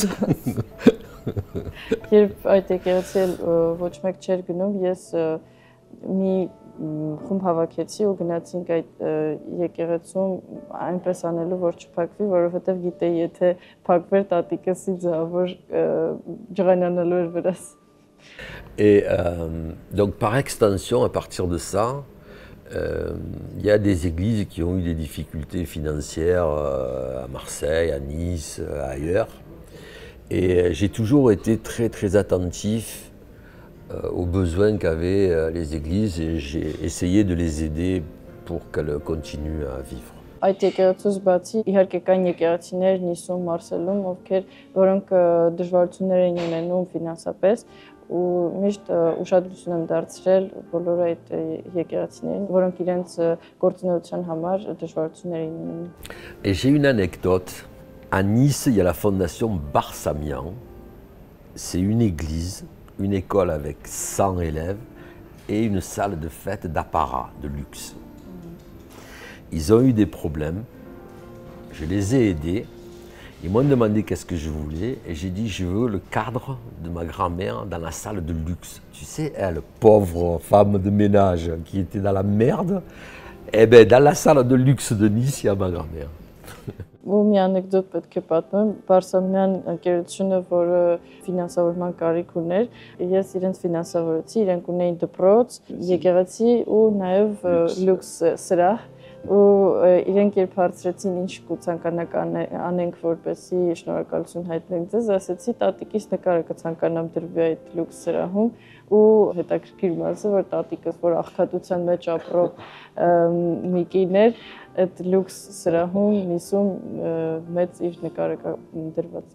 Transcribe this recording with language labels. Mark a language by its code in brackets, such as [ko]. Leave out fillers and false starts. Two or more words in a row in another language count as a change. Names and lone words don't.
[hy] Երբ այդ եկեղեցին ոչ մեկ չէր գնում, ես մի խումբ հավաքեցի ու գնացինք այդ եկեղեցում այնպես անելու, որ չփակվի, որովհետև գիտեի, եթե փակվեր տատիկս ինձ որ ջղանանալու էր վրաս։ [fr] Et donc par extension, à partir de ça, il y a des églises qui ont eu des difficultés financières à Marseille, à Nice, ailleurs. Et j'ai toujours été très très attentif aux besoins qu'avaient les églises et j'ai essayé de les aider pour qu'elles continuent à vivre. [hy] Այդ եկեղեցուց բացի իհարկե կան եկեղեցիներ Նիսում, Մարսելում, որոնք դժվարություններ են ունենում ֆինանսապես ու միշտ ուշադրություն եմ դարձրել բոլոր այդ եկեղեցիներին, որոնք իրենց գործունեության համար դժվարություններ են ունենում։ [fr] Et j'ai une anecdote. À Nice, il y a la fondation Barsamian. C'est une église, une école avec 100 élèves et une salle de fête d'apparat, de luxe. Ils ont eu des problèmes. Je les ai aidés. Ils m'ont demandé qu'est-ce que je voulais et j'ai dit je veux le cadre de ma grand-mère dans la salle de luxe. Tu sais, elle, pauvre femme de ménage qui était dans la merde, eh bien dans la salle de luxe de Nice, il y a ma grand-mère. [hy] Ու մի անեկդոտ պետք է պատմեմ, Բարսամյան ընկերությունը, որը ֆինանսավորման կարիք ուներ, ես իրենց ֆինանսավորեցի, իրենք ունեին դպրոց, եկեղեցի ու նաև լյուքս սրահ, ու իրենք երբ հարցրեցին ինչ կցանկանաք անենք, որպեսզի շնորհակալություն հայտնենք ձեզ, ասեցի տատիկիս նկարը կցանկանամ դրվի այդ լյուքս սրահում, ու հետաքրքիր մասը, որ տատիկս, որ աղքատության մեջ ապրող մի կին էր, այդ լյուքս սրահում միսում մեծ իր նկարը դրված։